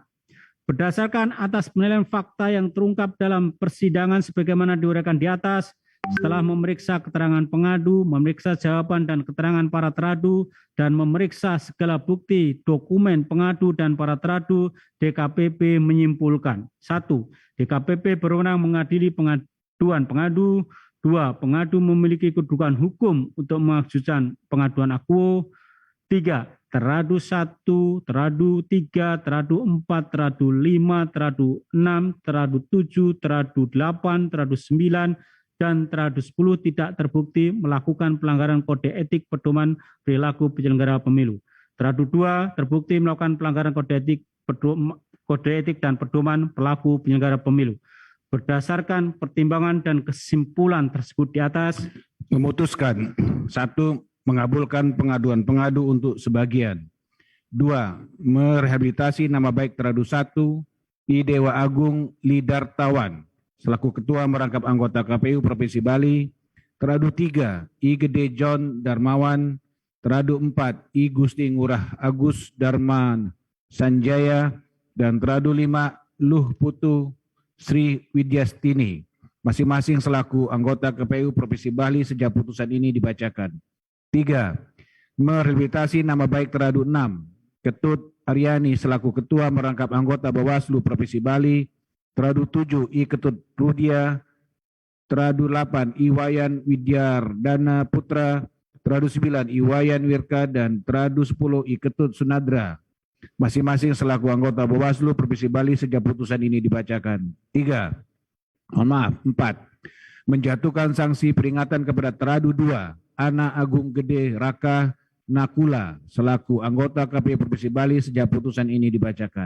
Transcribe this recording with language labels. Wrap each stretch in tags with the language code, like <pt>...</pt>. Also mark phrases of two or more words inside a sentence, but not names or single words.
<id>Berdasarkan atas penilaian fakta yang terungkap dalam persidangan sebagaimana diuraikan di atas, setelah memeriksa keterangan pengadu, memeriksa jawaban dan keterangan para teradu, dan memeriksa segala bukti, dokumen pengadu dan para teradu, DKPP menyimpulkan. 1. DKPP berwenang mengadili pengaduan pengadu. 2. Pengadu memiliki kedudukan hukum untuk mengajukan pengaduan akuo. 3. Teradu 1, teradu 3, teradu 4, teradu 5, teradu 6, teradu 7, teradu 8, teradu 9, dan Teradu 10 tidak terbukti melakukan pelanggaran kode etik pedoman perilaku penyelenggara pemilu. Teradu 2 terbukti melakukan pelanggaran kode etik dan pedoman pelaku penyelenggara pemilu. Berdasarkan pertimbangan dan kesimpulan tersebut di atas, Memutuskan 1. Mengabulkan pengaduan pengadu untuk sebagian. 2. Merehabilitasi nama baik Teradu 1 I Dewa Agung Lidartawan selaku Ketua Merangkap Anggota KPU Provinsi Bali. Teradu 3, I Gede John Darmawan. Teradu 4, I Gusti Ngurah Agus Darman Sanjaya. Dan teradu 5, Luh Putu Sri Widyastini, masing-masing selaku anggota KPU Provinsi Bali sejak putusan ini dibacakan. 3. Merehabilitasi nama baik teradu 6, Ketut Aryani selaku Ketua Merangkap Anggota Bawaslu Provinsi Bali. Teradu 7, I Ketut Rudia. Teradu 8, I Wayan Widyardana Putra. Teradu 9, I Wayan Wirka. Dan teradu 10, I Ketut Sunadra, masing-masing selaku anggota Bawaslu Provinsi Bali sejak putusan ini dibacakan. 4. Menjatuhkan sanksi peringatan kepada teradu 2, Ana Agung Gede Raka Nakula selaku anggota KPU Provinsi Bali sejak putusan ini dibacakan.</id>